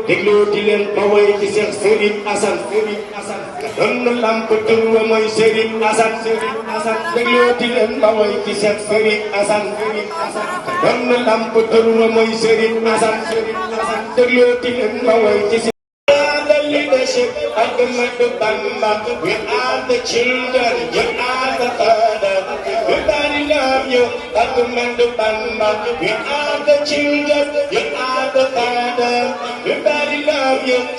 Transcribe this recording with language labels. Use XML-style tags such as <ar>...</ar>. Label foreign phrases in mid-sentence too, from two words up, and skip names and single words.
<wo>Dégloo di leen ma woy ci Seex Serigne Assane, Serigne Assane. Ka doon lamp tur wa mooy Serigne Assane, Serigne Assane. Dégloo di leen ma woy ci Seex Serigne Assane, Serigne Assane. Ka doon lamp tur wa mooy Serigne Assane, Serigne Assane. Dégloo di leen ma woy ci</wo> <en>are the leadership of the Mandu Bamba. We are the children. You are the father. Everybody love you. Of the Mandu Bamba. We are the children. You are the father. Everybody love you.</en>